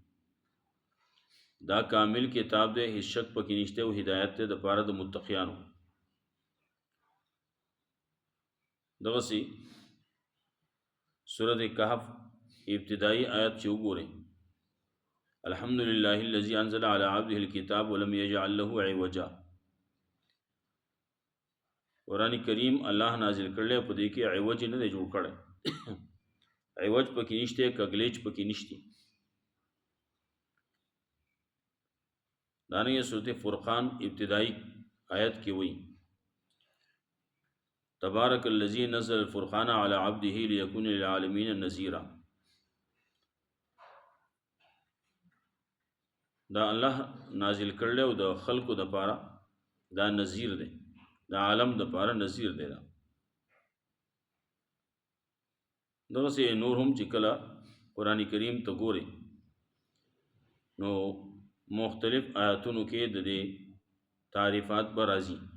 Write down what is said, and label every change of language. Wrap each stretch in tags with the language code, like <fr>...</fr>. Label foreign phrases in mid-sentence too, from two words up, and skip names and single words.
<ps>دا کامل کتاب دی، هیڅ شک پکې نشته او هدایت دی د پاره د متقیانو. دغسې سورت کهف ابتدائی آیت چې وګورئ،</ps> <ar>الحمدللہ الذی انزل علی عبده الکتاب ولم یجعل له عوجا.</ar> <ps>قرآن کریم الله نازل کړلی، په دې کې عوج نه دی جوړ کړی، عوج پکې نشته، کګلیچ پکې نشته. دانګه سورۃ فرقان ابتدائی آیت کې وایي</ps> <ar>تبارک الذی نزل الفرقان علی عبده لیکون للعالمین نذیرا.</ar> <ps>دا الله نازل کړل او د خلقو د پاره دا نذیر دی، د عالم د پاره نذیر دی. دغه سي نور هم چې کله قران کریم ته ګوري نو مختلف آیاتونو کې د دې تعریفات پر راځي.</ps>